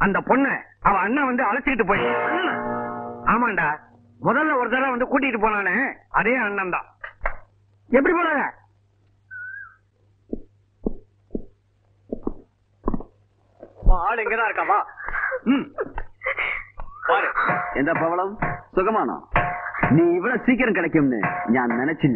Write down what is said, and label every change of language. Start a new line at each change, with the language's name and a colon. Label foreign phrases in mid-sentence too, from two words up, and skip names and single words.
Tamil: அந்த பொண்ணு அவ அண்ணன் வந்து அழைச்சிக்கிட்டு போய். ஆமாண்டா, முதல்ல ஒரு தடவை வந்து கூட்டிட்டு போனானே அதே அண்ணன் தான். எப்படி போனாங்க? ஆள் இங்கதான் இருக்காவா? பாரு,
Malayalam: എന്താ പവളം സുഖമാണോ? നീ ഇവിടെ സീക്കിരം കിടക്കുമെന്ന് ഞാൻ നനച്ചില്ല.